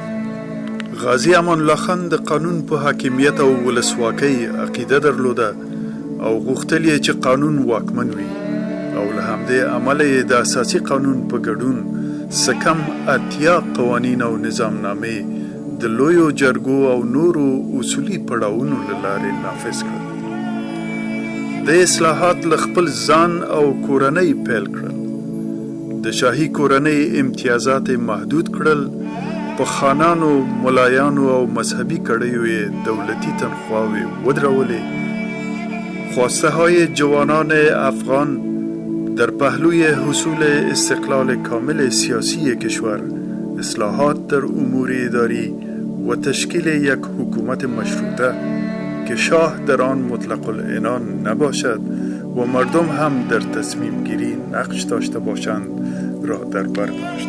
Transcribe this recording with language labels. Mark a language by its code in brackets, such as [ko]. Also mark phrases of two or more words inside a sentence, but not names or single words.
[ps] غازی امان الله خان د قانون په حاکمیت او ولسواکۍ عقیده درلوده او غوښتل یې چې قانون واکمن وي او له همدې امله یې د اساسي قانون په ګډون څه کم 80 قوانین او نظامنامې د لویو جرګو او نورو اصولي پړاوونو له لارې نافذ کړل. د اصلاحات له خپل ځان او کورنۍ پیل کړل. د شاهي کورنۍ امتیازات محدود کړل. په خانانو، ملایانو او مذهبي کړیو یې دولتي تنخواه‌وې ودرولې. [fa] خواسته های جوانان افغان در پهلوی حصول استقلال کامل سیاسی کشور، اصلاحات در امور اداری و تشکیل یک حکومت مشروطه که شاه در آن مطلق العنان نباشد و مردم هم در تصمیم گیری نقش داشته باشند را در بر داشت.